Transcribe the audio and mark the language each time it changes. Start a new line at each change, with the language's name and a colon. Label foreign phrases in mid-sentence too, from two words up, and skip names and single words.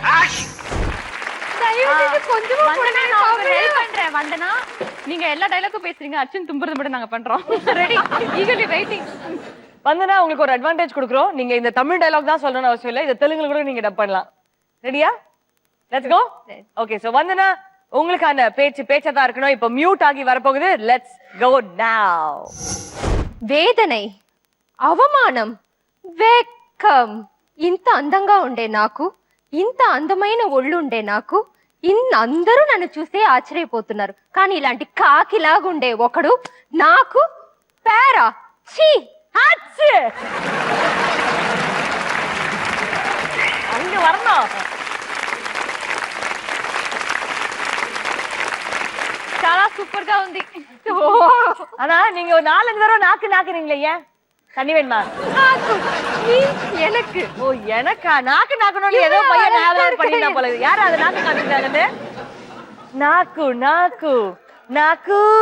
Tamil: வந்தனா நீங்க எல்லா டயலாக்கும் பேசுறீங்க, அர்ஜுன் தும்புறது மட்டும் நாங்க பண்றோம்.
English: Ready? Eagerly waiting.
Tamil: வந்தனா உங்களுக்கு ஒரு அட்வான்டேஜ் கொடுக்குறோம். நீங்க இந்த தமிழ் டயலாக் தான் சொல்லணும்னு அவசியம் இல்லை. இது தெலுங்குல கூட நீங்க டப் பண்ணலாம். ரெடியா?
English: let's go. okay so
Tamil: வந்தனா உங்களுக்கான பேச்சாதான் இருக்கணும். இப்ப மியூட் ஆகி வரப்போகுது.
English: let's go now.
Telugu: వేదனை, అవమానం, వెక్కం. ఇంత అందంగా ఉండే నాకు, ఇంత అందమైన ఒళ్ళుండే నాకు, అందరూ నన్ను చూసే ఆశ్చర్యపోతున్నారు. కానీ ఇలాంటి కాకిలాగుండే ఒకడు నాకు పేరా ఛీ
Tamil: ஆச்சு. அங்க வரணும்.
Telugu: చాలా సూపర్ గా ఉంది.
Tamil: ஆனா நீங்க ஒரு 4-5 தடவை நாக்குறீங்களே, ஏன்? தண்ணி வேணுமா? எனக்கு. ஓ எனக்கா? நாக்கணும் ஏதோ பையன் ஞாபகம் பண்ணிட்டா போல. யாரு அதை நாக்கு காமிச்சாங்கன்னு? நாக்கு.